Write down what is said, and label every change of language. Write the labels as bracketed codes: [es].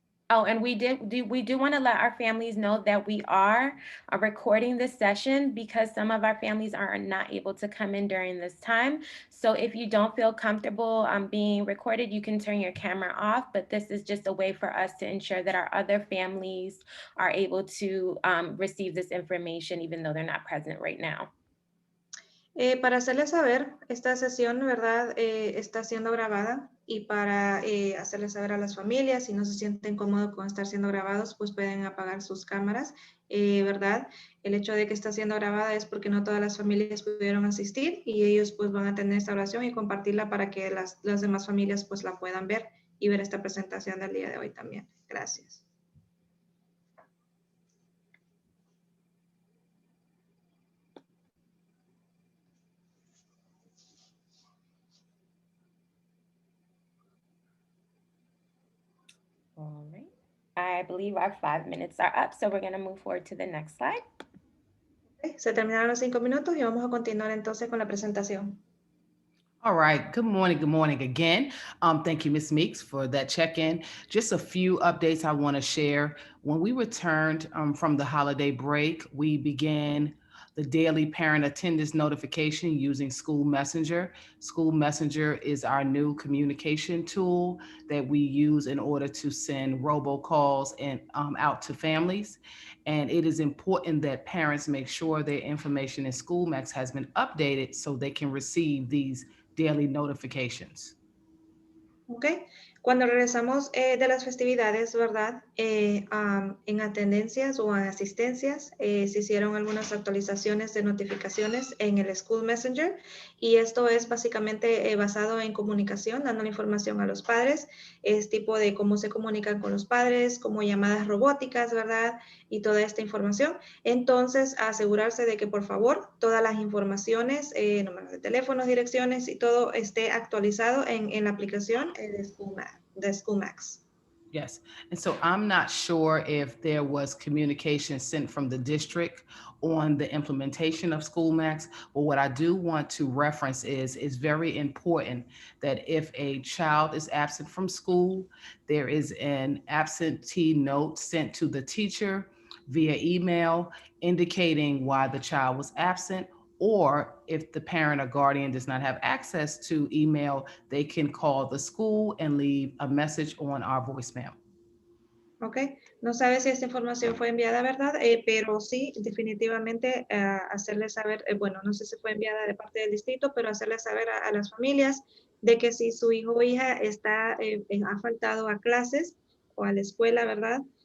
[en] Oh, and we do want to let our families know that we are recording this session because some of our families are not able to come in during this time. So if you don't feel comfortable being recorded, you can turn your camera off, but this is just a way for us to ensure that our other families are able to receive this information even though they're not present right now. [es] Para hacerles saber, esta sesión, ¿verdad? Está siendo grabada y para hacerles saber a las familias, si no se sienten cómodos con estar siendo grabados, pues pueden apagar sus cámaras, ¿verdad? El hecho de que está siendo grabada es porque no todas las familias pudieron asistir y ellos pues van a tener esta oración y compartirla para que las demás familias pues la puedan ver y ver esta presentación del día de hoy también. Gracias. [en] All right. I believe our 5 minutes are up, so we're going to move forward to the next slide. [es] Ok, se terminaron los 5 minutos y vamos a continuar entonces con la presentación. [en] All right. Good morning again. Thank you, Ms.Meakes, for that check-in. Just a few updates I want to share. When we returned from the holiday break, we began the daily parent attendance notification using School Messenger. School Messenger is our new communication tool that we use in order to send robocalls and out to families. And it is important that parents make sure their information in SchoolMax has been updated so they can receive these daily notifications. [es] Ok, cuando regresamos de las festividades, ¿verdad? En atendencias o en asistencias, se hicieron algunas actualizaciones de notificaciones en el School Messenger y esto es básicamente basado en comunicación, dando la información a los padres, es tipo de cómo se comunican con los padres, como llamadas robóticas, ¿verdad? Y toda esta información. Entonces, asegurarse de que por favor todas las informaciones, números de teléfonos, direcciones y todo esté actualizado en la aplicación de SchoolMax. [en] Yes. And so I'm not sure if there was communication sent from the district on the implementation of SchoolMax, but what I do want to reference is it's very important that if a child is absent from school, there is an absentee note sent to the teacher via email indicating why the child was absent, or if the parent or guardian does not have access to email, they can call the school and leave a message on our voicemail. [es] Ok, no sabe si esta información fue enviada, ¿verdad? Pero sí, definitivamente hacerle saber, bueno, no sé si fue enviada de parte del distrito, pero hacerle saber a las familias de que si su hijo o hija está, ha faltado a clases o a la escuela, ¿verdad?